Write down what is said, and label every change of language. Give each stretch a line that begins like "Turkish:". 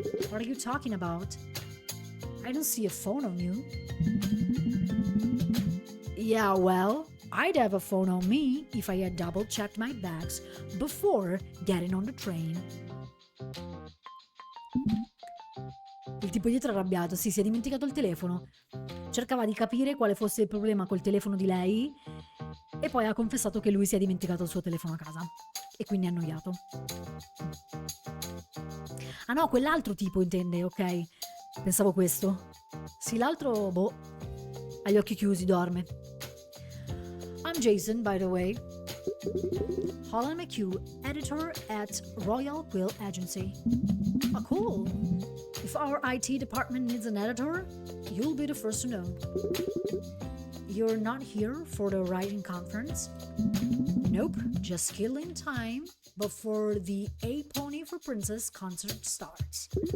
English: What are you talking about? I don't see a phone on you. Yeah, well, I'd have a phone on me if I had double-checked my bags before getting on the train.
Italian: Il tipo dietro è arrabbiato, sì, si è dimenticato il telefono. Cercava di capire quale fosse il problema col telefono di lei e poi ha confessato che lui si è dimenticato il suo telefono a casa e quindi è annoiato. Ah no, quell'altro tipo intende, ok. Pensavo questo. Sì, l'altro, boh, ha gli occhi chiusi, dorme.
English: I'm Jason, by the way. Holland McHugh, editor at Royal Quill Agency. Oh, cool. If our IT department needs an editor, you'll be the first to know. You're not here for the writing conference? Nope, just killing time before the A Pony for Princess concert starts.